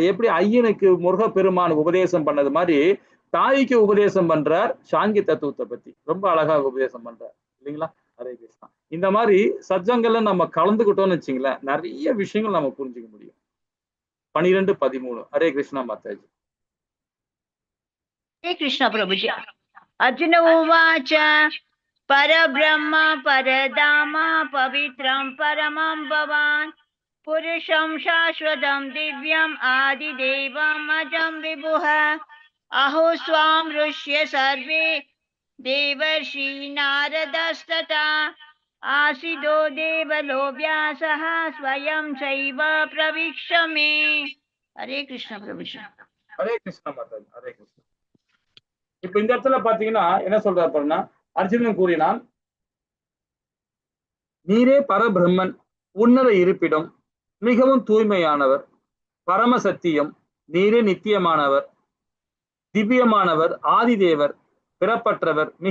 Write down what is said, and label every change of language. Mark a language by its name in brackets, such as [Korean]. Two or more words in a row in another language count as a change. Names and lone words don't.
[Tamil] எப்படி ஐயனுக்கு முருகப்பெருமான் உபதேசம் பண்ணது மாதிரி தாய்க்கு உபதேசம் பண்றார். சாங்கிய தத்துவத்தை பத்தி ரொம்ப அழகா உபதேசம் பண்றார் இல்லைங்களா? ஹரே கிருஷ்ணா. இந்த மாதிரி சத்சங்கள்ல நம்ம கலந்துக்கிட்டோம்னு வச்சுங்களேன், நிறைய விஷயங்கள் நம்ம புரிஞ்சுக்க முடியும். 12:13. ஹரே கிருஷ்ணா மாதாஜி. [Hindi] हरे कृष्ण प्रभुजी। [Sanskrit] अर्जुन उवाच परब्रह्म परधाम पवित्रं परमं भवान् पुरुषं शाश्वतं दिव्यम् आदिदेवम् अजं विभुः अहो स्वां ऋष्य सर्वे देवर्षि नारदस्तथा आसीदो देवलो व्यासः स्वयं चैव प्रविश्य मे। [Hindi] हरे कृष्ण प्रभुजी। [Tamil] ஹரே கிருஷ்ணா மாதாஜி. ஹரே கிருஷ்ணா. இப்ப இந்த இடத்துல பாத்தீங்கன்னா என்ன சொல்றாரு பாருன்னா, அர்ஜுனன் கூறினான், நீரே பரபிரம்மன், உன்னத இருப்பிடம், மிகவும் தூய்மையானவர், பரம சத்தியம், நீரே நித்தியமானவர், திவ்யமானவர், ஆதிதேவர், பிறப்பற்றவர், மிக பெரியவர்.